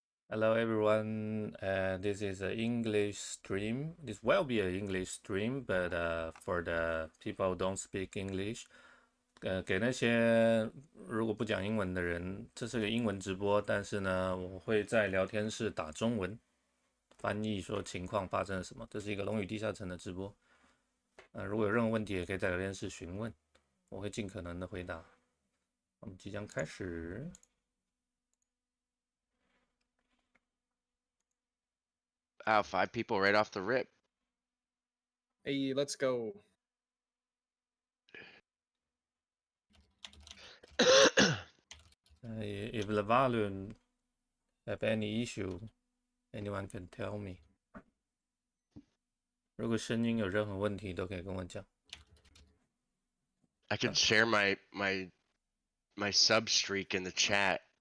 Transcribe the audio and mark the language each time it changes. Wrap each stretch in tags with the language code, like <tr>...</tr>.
<en>Hello everyone, this is an English stream. This will be an English stream, but for the people who don't speak English,</en> <zh>给那些如果不讲英文的人，这是个英文直播，但是呢，我会在聊天室打中文，翻译说情况发生了什么。这是一个龙与地下城的直播，如果有任何问题，也可以在聊天室询问，我会尽可能的回答。我们即将开始。</zh> <en>Wow, 5 people right off the rip. Hey, let's go. If the volume have any issue, anyone can tell me.</en> <zh>如果声音有任何问题，都可以跟我讲。</zh> <en>I can share my sub streak in the chat.</en>